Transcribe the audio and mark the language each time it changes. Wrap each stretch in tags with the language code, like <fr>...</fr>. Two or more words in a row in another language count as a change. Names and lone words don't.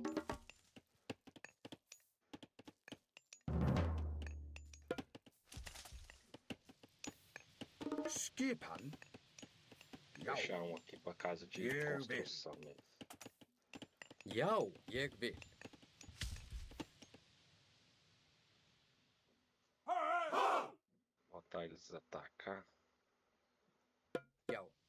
<is>Skipan. Já.</is> <pt>Deixar um aqui para casa de construção mesmo.</pt> <is>Já, ég vil.</is> <pt>Botar eles atacar.</pt> <is>Já.</is>